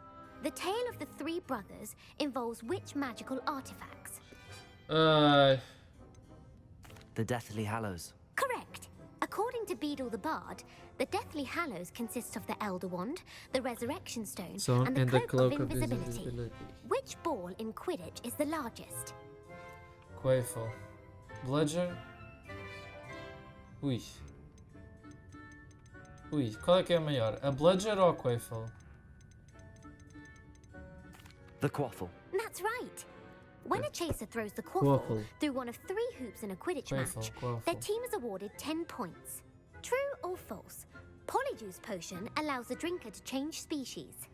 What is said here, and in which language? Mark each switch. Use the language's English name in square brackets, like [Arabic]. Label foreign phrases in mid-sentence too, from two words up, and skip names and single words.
[English] The tale of the three brothers involves which magical artifacts? ai. The Deathly Hallows. Correct! According to Beedle the Bard, the Deathly Hallows consists of the Elder Wand, the Resurrection Stone, So, and the Cloak of Invisibility. Which ball in Quidditch is the largest? Quaffle. Bludger. Ui. Ui, [Portuguese] qual é que é a maior? A Bludger ou a Quaffle? [English] The Quaffle. That's right! When a chaser throws the quaffle Quaffle. through one of 3 hoops in a Quidditch Quaffle, match, quaffle. their team is awarded 10 points. True or false? Polyjuice potion allows the drinker to change species.